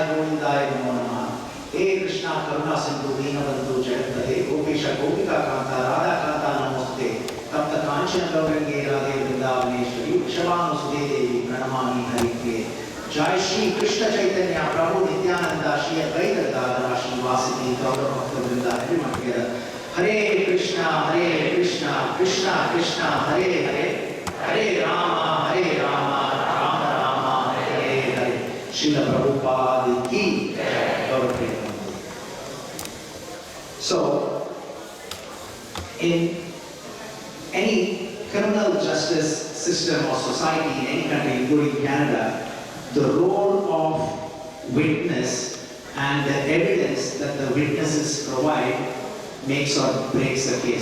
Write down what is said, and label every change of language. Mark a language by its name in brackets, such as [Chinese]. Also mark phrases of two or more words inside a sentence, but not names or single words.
[Sanskrit] गोविंदाय नमो नमः हे कृष्णा करुणा सिंधु दीनबंधु जगत्पते गोपीश गोपिका कांता राधा कांता नमोस्ते तप्त कांचन गौरंगे राधे वृंदावनेश्वरी वृषभानुसुते देवी प्रणमामि हरिप्रिये जय श्री कृष्ण चैतन्य प्रभु नित्यानंद श्री अद्वैत गदाधर श्रीवासदि गौर भक्त वृंद [English] everyone together [Sanskrit] हरे कृष्णा कृष्णा कृष्णा हरे हरे हरे राम राम राम हरे हरे श्रील प्रभुपाद की गौर प्रेम. [English] So in any criminal justice system or society in any country including Canada, the role of witness and the evidence that the witnesses provide makes or breaks the case.